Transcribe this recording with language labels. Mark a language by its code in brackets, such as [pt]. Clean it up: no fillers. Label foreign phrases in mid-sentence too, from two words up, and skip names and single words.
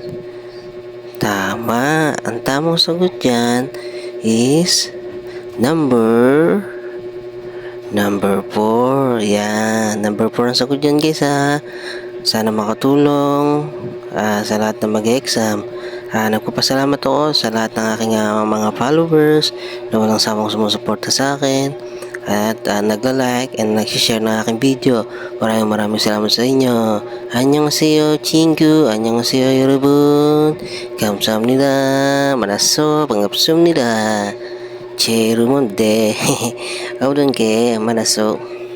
[tl] Tama, ang tamang sagot dyan is Number 4. Yan. Number 4 ang sagot dyan guys ha. Sana makatulong sa lahat ng mag-exam. Nagpapasalamat ako sa lahat ng aking mga followers na walang sawang sumusuporta sa akin at nagla-like and nag-share ng aking video. Maraming salamat sa inyo. [ko] Annyeonghaseyo, 친구. Annyeonghaseyo, 여러분. 감사합니다. 만나서 반갑습니다. 제 이름은 네. 아무튼 게 만나서